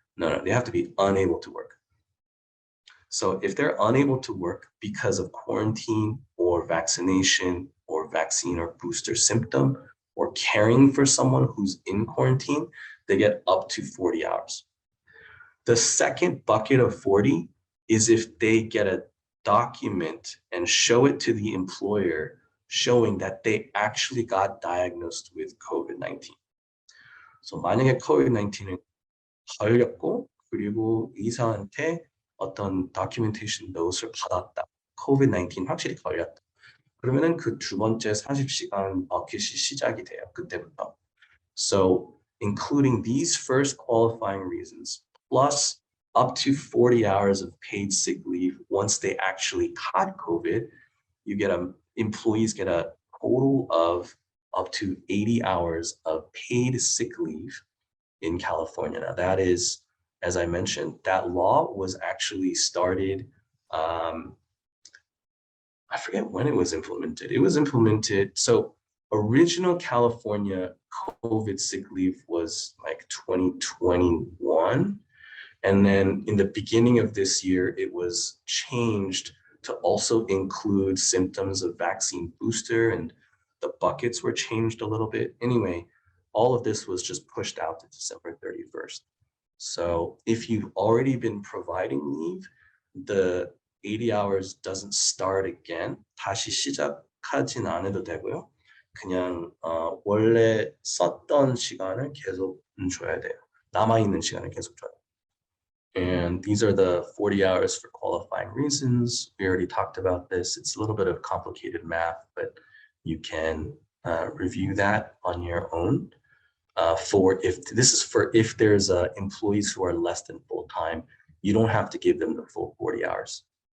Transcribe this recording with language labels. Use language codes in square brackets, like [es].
[en] No, they have to be unable to work. So if they're unable to work because of quarantine or vaccination or vaccine or booster symptom or caring for someone who's in quarantine, they get up to 40 hours. The second bucket of 40 is if they get a document and show it to the employer showing that they actually got diagnosed with COVID-19. [ko] So 만약에 COVID-19을 걸렸고 그리고 의사한테 어떤 [en] documentation note [ko] 을 받았다. COVID-19 확실히 걸렸다. 그러면은 그 두 번째 40시간 버킷이 시작이 돼요. 그때부터. [en] So including these first qualifying reasons plus up to 40 hours of paid sick leave once they actually caught COVID, employees get a total of up to 80 hours of paid sick leave in California. Now that is, as I mentioned, that law was actually started, I forget when it was implemented. It was implemented, so original California COVID sick leave was like 2021. And then in the beginning of this year, it was changed to also include symptoms of vaccine booster, and the buckets were changed a little bit. Anyway, all of this was just pushed out to December 31st. So if you've already been providing leave, the 80 hours doesn't start again. [ko] 다시 시작하진 않아도 되고요. 그냥 원래 썼던 시간을 계속 줘야 돼요. 남아있는 시간을 계속 줘야 돼요. [en] And these are the 40 hours for qualifying reasons. We already talked about this. It's a little bit of complicated math, but you can review that on your own. If there's employees who are less than full time, you don't have to give them the full 40 hours.